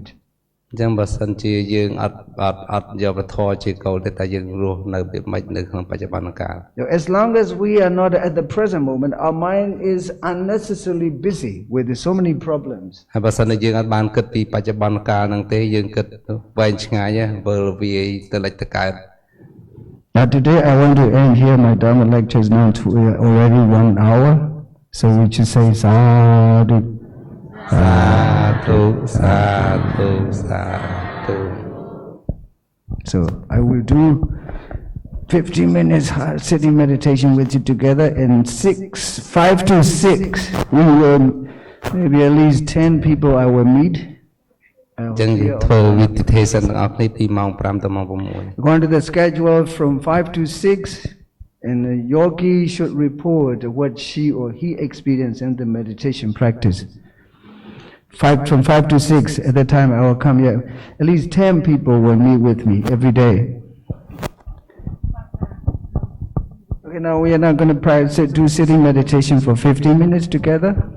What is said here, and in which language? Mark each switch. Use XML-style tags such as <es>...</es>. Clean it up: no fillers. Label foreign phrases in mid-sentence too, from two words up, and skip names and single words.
<km>អញ្ចឹងបើសិនជាយើងអត់យកវធម៌ជាគោលទេតែយើងរស់នៅពីមិននៅក្នុងបច្ចុប្បន្នកាល</km> <en>As long as we are not at the present moment, our mind is unnecessarily busy with so many problems.</en> <km>ហើយបើសិនជាយើងអត់បានគិតពីបច្ចុប្បន្នកាលហ្នឹងទេយើងគិតវែងឆ្ងាយវិលវាយទៅលិចទៅកើត</km> <en>Now today I want to end here. My Dharma lecture is now already 1 hour. So we should say sadhu. Sadhu, sadhu, sadhu. So I will do 15 minutes sitting meditation with you together, and 5 to 6 we will maybe at least 10 people I will meet.</en> <km>ចឹងធ្វើវិធីទេសទាំងអស់គ្នាពីម៉ោង5ទៅម៉ោង6</km> <en>According to the schedule from 5 to 6, and the yogi should report what she or he experienced in the meditation practice. From 5 to 6 at that time I will come here. At least 10 people will meet with me every day. Okay, now we are not going to do sitting meditation for 15 minutes together.</en>